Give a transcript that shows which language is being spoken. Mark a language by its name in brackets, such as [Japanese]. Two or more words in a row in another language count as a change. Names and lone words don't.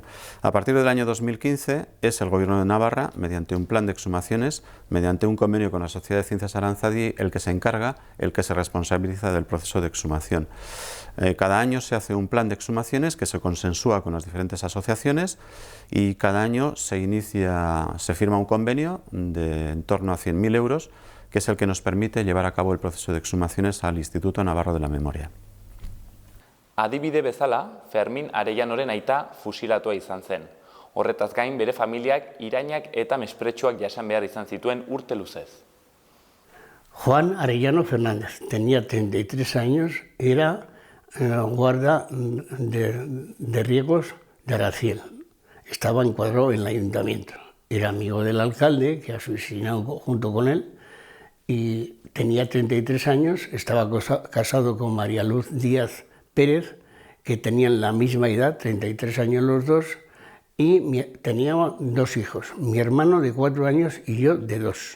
[Spanish] A partir del año 2015 es el Gobierno de Navarra, mediante un plan de exhumaciones, mediante un convenio con la Sociedad de Ciencias Aranzadi, el que se encarga, el que se responsabiliza del proceso de exhumación. Cada año se hace un plan de exhumaciones que se consensúa con las diferentes asociaciones y cada año se firma un convenio de en torno a 100.000 euros, que es el que nos permite llevar a cabo el proceso de exhumaciones al Instituto Navarro de la Memoria. [Basque] Adibide bezala, Fermin Arellanoren aita fusilatua izan zen. Horretaz gain bere familiak irainak eta mespretxuak jasan behar izan zituen urte luzez. [Spanish] Juan Arellano Fernández tenía 33 años, era guarda de riegos de Araciel. Estaba encuadrado en el ayuntamiento. Era amigo del alcalde, que ha asesinado junto con él, y tenía 33 años, estaba casado con María Luz Díaz Pérez, que tenían la misma edad, 33 años los dos, y teníamos 2 hijos, mi hermano de 4 años y yo de 2.